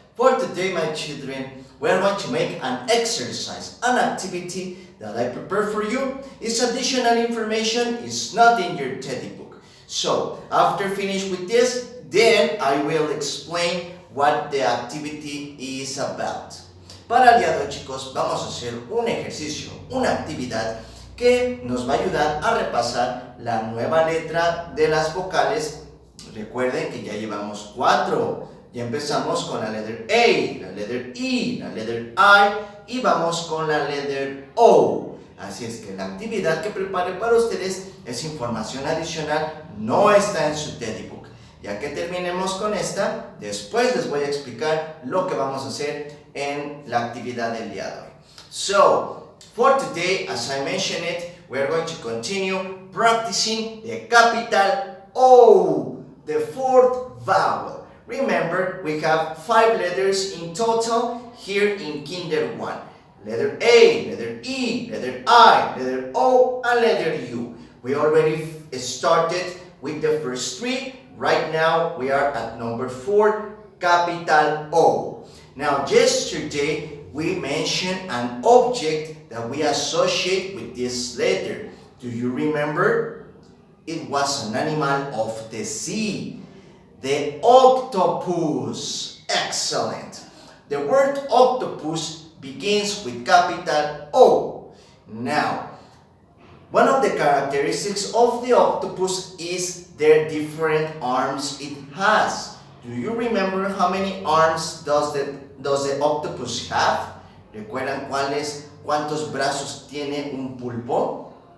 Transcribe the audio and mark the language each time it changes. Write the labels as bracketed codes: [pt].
[en] For today, my children, we are going to make an exercise, an activity that I prepared for you. It's additional information, it's not in your teddy book. So, after finish with this, then I will explain what the activity is about. [es] Para el día de hoy, chicos, vamos a hacer un ejercicio, una actividad que nos va a ayudar a repasar la nueva letra de las vocales. Recuerden que ya llevamos 4. Ya empezamos con la letra A, la letra E, la letra I y vamos con la letra O. Así es que la actividad que preparé para ustedes es información adicional, no está en su teddy book. Ya que terminemos con esta, después les voy a explicar lo que vamos a hacer en la actividad del día de hoy. [en] So, for today, as I mentioned it, we are going to continue practicing the capital O, the fourth vowel. Remember, we have 5 letters in total here in Kinder 1. Letter A, letter E, letter I, letter O, and letter U. We already started with the first 3. Right now, we are at number 4, capital O. Now, yesterday, we mentioned an object that we associate with this letter. Do you remember? It was an animal of the sea, the octopus. Excellent. The word octopus begins with capital O. Now, one of the characteristics of the octopus is their different arms it has. Do you remember how many arms does the octopus have? [es] ¿Recuerdan cuántos brazos tiene un pulpo?